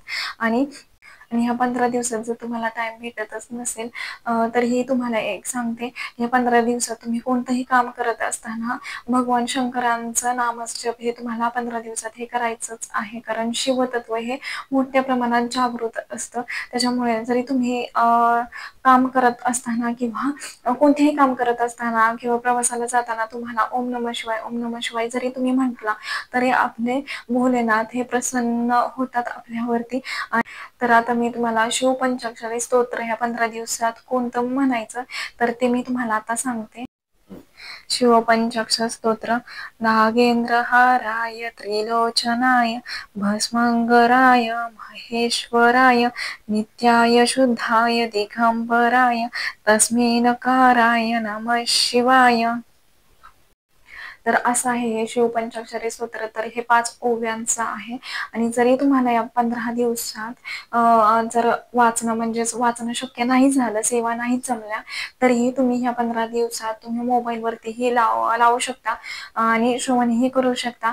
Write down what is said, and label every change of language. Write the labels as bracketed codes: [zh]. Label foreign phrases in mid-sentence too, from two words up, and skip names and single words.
[mr] आणि ह्या 15 दिवसात जर तुम्हाला टाइम भेटतच नसेल तरीही तुम्हाला एक सांगते, या 15 दिवसात तुम्ही कोणतंही काम करत असताना भगवान शंकरांचं नामजप हे तुम्हाला 15 दिवसात हे करायचंच आहे. कारण शिवतत्व हे मोठ्या प्रमाणात जागृत असतं. त्याच्यामुळे जरी तुम्ही काम करत असताना किंवा कोणतेही काम करत असताना किंवा प्रवासाला जाताना तुम्हाला [sa] ओम नमः शिवाय, ओम नमः शिवाय [mr] जरी तुम्ही म्हटला तरी आपले भोलेनाथ हे प्रसन्न होतात आपल्यावरती. तर आता मी तुम्हाला शिवपंचाक्षरी स्तोत्र ह्या 15 दिवसात कोणतं म्हणायचं तर ते मी तुम्हाला आता सांगते. शिवपंचाक्षर स्तोत्र. [sa] नागेंद्रहाराय त्रिलोचनाय भस्मंगराय महेश्वराय नित्याय शुद्धाय दिगंबराय तस्मै नकाराय नमः शिवाय. [mr] तर असं आहे हे शिवपंचाक्षरी स्तोत्र. तर हे 5 ओव्यांचं आहे आणि जरी तुम्हाला या 15 दिवसात जर वाचणं म्हणजेच वाचणं शक्य नाही झालं, सेवा नाही जमल्या, तरीही तुम्ही ह्या 15 दिवसात तुम्ही मोबाईलवरती हे लावू शकता आणि श्रवणही करू शकता.